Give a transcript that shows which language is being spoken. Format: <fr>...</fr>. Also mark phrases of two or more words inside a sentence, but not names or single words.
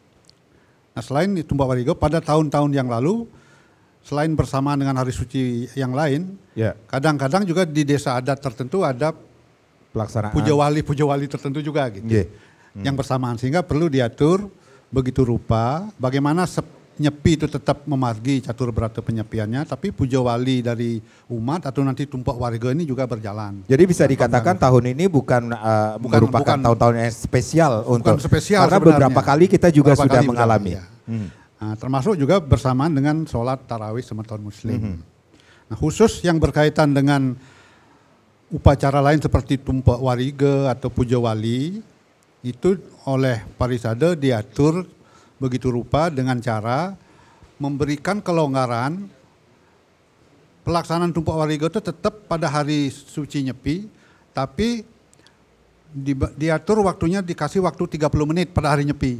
<id>Nah, selain Tumpuk Warige pada tahun-tahun yang lalu, selain bersamaan dengan hari suci yang lain, kadang-kadang juga di desa adat tertentu ada pelaksanaan puja wali tertentu juga gitu. Yang bersamaan, sehingga perlu diatur begitu rupa bagaimana Nyepi itu tetap memargi catur berata penyepiannya, tapi puja wali dari umat atau nanti Tumpuk Warige ini juga berjalan. Jadi bisa dikatakan tahun ini bukan merupakan tahun-tahun yang spesial untuk spesial karena sebenarnya. beberapa kali kita juga sudah mengalami. Nah, termasuk juga bersamaan dengan sholat tarawih semeton muslim. Nah, khusus yang berkaitan dengan upacara lain seperti Tumpuk Warige atau puja wali, itu oleh Parisade diatur begitu rupa dengan cara memberikan kelonggaran pelaksanaan Tumpuk Warige itu tetap pada hari suci Nyepi, tapi diatur waktunya, dikasih waktu 30 menit pada hari Nyepi.</id>